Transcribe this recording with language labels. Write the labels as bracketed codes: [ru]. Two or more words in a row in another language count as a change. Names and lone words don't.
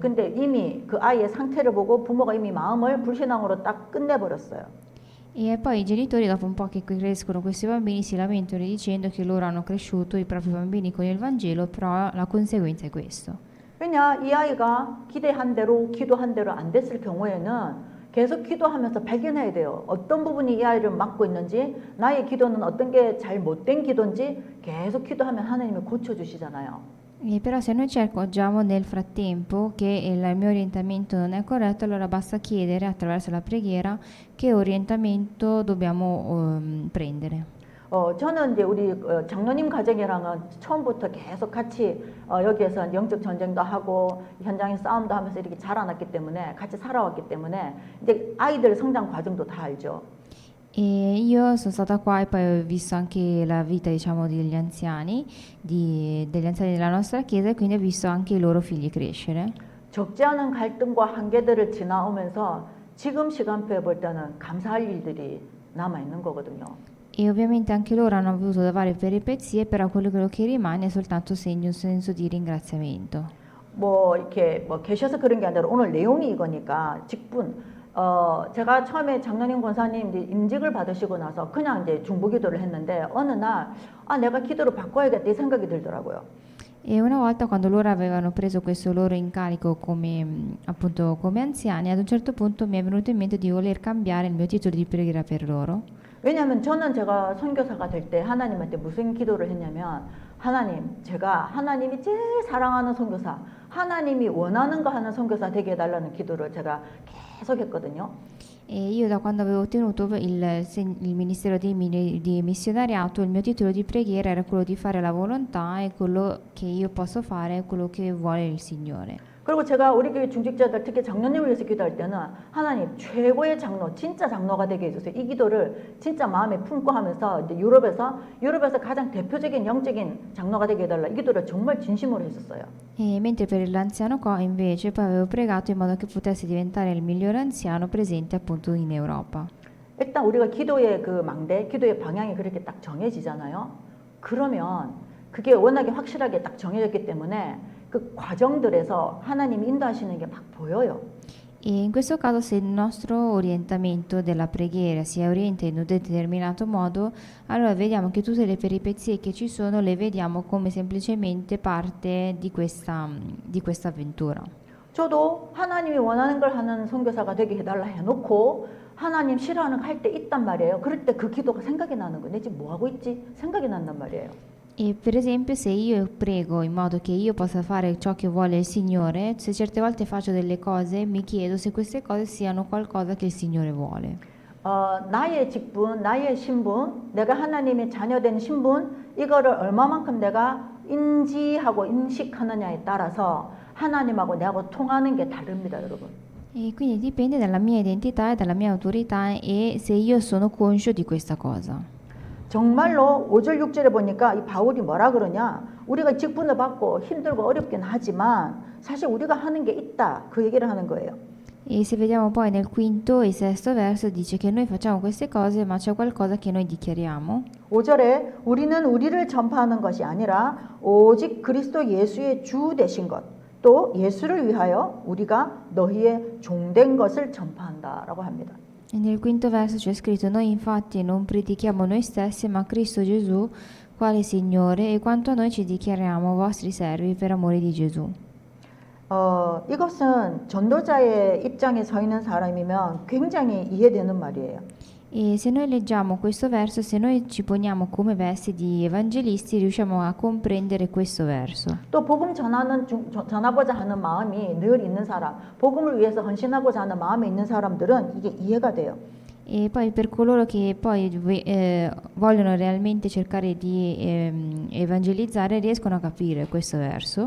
[ko] 근데 이미 그 아이의 상태를 보고 부모가 이미 마음을 불신앙으로 딱 끝내버렸어요. [it] E poi i genitori, dopo un po' che crescono questi bambini, si lamentano dicendo che loro hanno cresciuto i propri bambini con il Vangelo, però la conseguenza è questo. [ko] 왜냐, 이 아이가 기대한 대로, 기도한 대로 안 됐을 경우에는 계속 기도하면서 발견해야 돼요. 어떤 부분이 이 아이를 막고 있는지, 나의 기도는 어떤 게 잘 못된 기도인지 계속 기도하면 하나님이 고쳐주시잖아요. [it] E però se noi ci accorgiamo nel frattempo che il mio orientamento non è corretto, allora basta chiedere attraverso la preghiera che orientamento dobbiamo prendere. [ko] 저는 이제 우리 장로님 가정이랑은 처음부터 계속 같이 여기에서 영적 전쟁도 하고 현장에 싸움도 하면서 이렇게 자라났기 때문에 같이 살아왔기 때문에 이제 아이들 성장 과정도 다 알죠. [it] E io sono stata qua e poi ho visto anche la vita, diciamo, degli anziani, degli anziani della nostra chiesa e quindi ho visto anche i loro figli crescere. [ko] 적지 않은 갈등과 한계들을 지나오면서 지금 시간표에 볼 때는 감사할 일들이 남아 있는 거거든요. [it] E ovviamente anche loro hanno avuto da varie peripezie, però quello che rimane è soltanto un senso di ringraziamento. [ko] 뭐 이렇게 뭐 계셔서 그런 게 아니라 오늘 내용이 이거니까 직분. 제가 처음에 장로님 권사님 이제 임직을 받으시고 나서 그냥 이제 중보기도를 했는데 어느 날 내가 기도를 바꿔야겠다 이 생각이 들더라고요. [it] E una volta quando loro avevano preso questo loro incarico come, appunto, come anziani, ad un certo punto mi è venuto in mente di voler cambiare il mio titolo di preghiera per loro. [ko] 왜냐하면 저는 제가 선교사가 될 때 하나님한테 무슨 기도를 했냐면 하나님, 제가 하나님이 제일 사랑하는 선교사, 하나님이 원하는 거 하는 선교사 되게 해달라는 기도를 제가 계속 했거든요. [it] E io da quando avevo ottenuto il ministero di missionariato, il mio titolo di preghiera era quello di fare la volontà e quello che io posso fare è quello che vuole il Signore. [ko] 그리고 제가 우리 교회 중직자들 특히 장로님을 위해서 기도할 때는 하나님 최고의 장로, 진짜 장로가 되게 해주세요. 이 기도를 진짜 마음에 품고 하면서 이제 유럽에서 가장 대표적인 영적인 장로가 되게 해달라. 이 기도를 정말 진심으로 했었어요. [it] E mentre per l'anziano qua invece poi avevo pregato in modo che potesse diventare il migliore anziano presente appunto in Europa. [ko] 일단 우리가 기도의 그 망대, 기도의 방향이 그렇게 딱 정해지잖아요. 그러면 그게 워낙에 확실하게 딱 정해졌기 때문에 그 과정들에서 하나님이 인도하시는 게 막 보여요. [it] E in questo caso, se il nostro orientamento della preghiera si orienta in un determinato modo, allora vediamo che tutte le peripezie che ci sono le vediamo come semplicemente parte di questa avventura. [ko] 저도 하나님이 원하는 걸 하는 선교사가 되게 해달라 해놓고 하나님 싫어하는 거 할 때 있단 말이에요. 그럴 때 그 기도가 생각이 나는 거예요. 내 지금 뭐 하고 있지? 생각이 난단 말이에요. [it] E per esempio, se io prego in modo che io possa fare ciò che vuole il Signore, se certe volte faccio delle cose, mi chiedo se queste cose siano qualcosa che il Signore vuole. [ko] 나의 직분, 나의 신분, 내가 하나님의 자녀된 신분, 이거를 얼마만큼 내가 인지하고 인식하느냐에 따라서 하나님하고 내하고 통하는 게 다릅니다, 여러분. [it] E quindi dipende dalla mia identità e dalla mia autorità e se io sono conscio di questa cosa. [ko] 정말로 5절 6절에 보니까 이 바울이 뭐라 그러냐, 우리가 직분을 받고 힘들고 어렵긴 하지만 사실 우리가 하는 게 있다, 그 얘기를 하는 거예요. [it] E se vediamo poi nel quinto e sesto verso dice che noi facciamo queste cose ma c'è qualcosa che noi dichiariamo. [ko] 5절에 우리는 우리를 전파하는 것이 아니라 오직 그리스도 예수의 주 되신 것, 또 예수를 위하여 우리가 너희의 종된 것을 전파한다라고 합니다. [it] E nel quinto verso c'è scritto: noi infatti non predichiamo noi stessi ma Cristo Gesù quale Signore, e quanto a noi ci dichiariamo vostri servi per amore di Gesù. [ko] 이것은 전도자의 입장에 서 있는 사람이면 굉장히 이해되는 말이에요. [it] E se noi leggiamo questo verso, se noi ci poniamo come vesti di evangelisti, riusciamo a comprendere questo verso. [ko] 또 복음 전하고자 하는 마음이 늘 있는 사람, 복음을 위해서 헌신하고자 하는 마음이 있는 사람들은 이게 이해가 돼요. [it] E poi per coloro che poi vogliono realmente cercare di evangelizzare, riescono a capire questo verso.